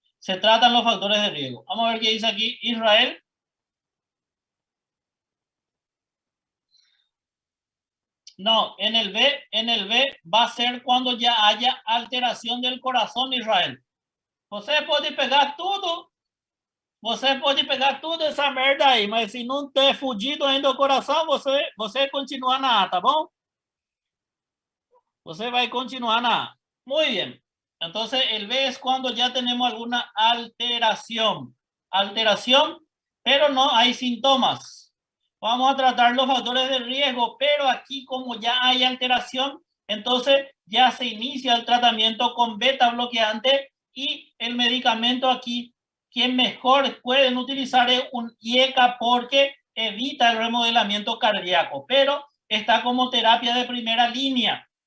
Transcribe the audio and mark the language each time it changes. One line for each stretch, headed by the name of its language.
Spanish: Se tratan los factores de riesgo. Vamos a ver qué dice aquí Israel. No, en el B va a ser cuando ya haya alteración del corazón, Israel.
Portuguese: Você pode pegar tudo. Você pode pegar tudo essa merda aí, mas se não ter fudido ainda o coração, você continua na A, tá bom? Você vai continuar na A.
Spanish: Muy bien. Entonces, el B es cuando ya tenemos alguna alteración. Alteración, pero no hay síntomas. Vamos a tratar los factores de riesgo, pero aquí como ya hay alteración, entonces ya se inicia el tratamiento con beta bloqueante y el medicamento aquí que mejor pueden utilizar es un IECA porque evita el remodelamiento cardíaco, pero está como terapia de primera línea.